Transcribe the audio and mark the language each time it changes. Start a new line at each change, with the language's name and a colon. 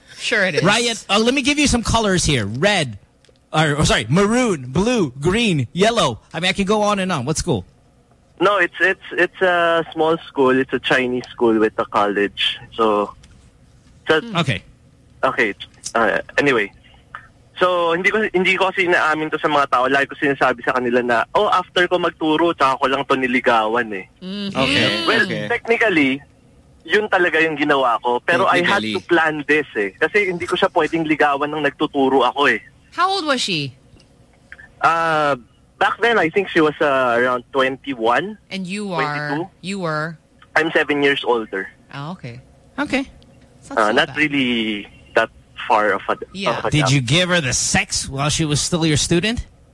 English: Sure it is. Ryan, let me give you some colors here. Red, maroon, blue, green, yellow. I mean, I can go on and on. What school? No, it's a small school. It's a Chinese school with a college. Okay. Anyway.
Filipino: So, hindi ko sinaamin to sa mga tao. Lagi ko sinasabi sa kanila na, after ko magturo, tsaka ko lang to niligawan eh. Mm-hmm.
English: Okay. Well, okay.
Filipino: Technically, yun talaga yung ginawa ko.
English: Pero I had to plan this eh.
Filipino: Kasi hindi ko siya pwedeng ligawan nang nagtuturo ako eh.
English: How old was she? Back then, I think she was around 21. And you are? 22. You were? I'm 7 years older. Oh, okay. Okay. So not really far of a... Yeah. Did you give her the sex while she was still your student?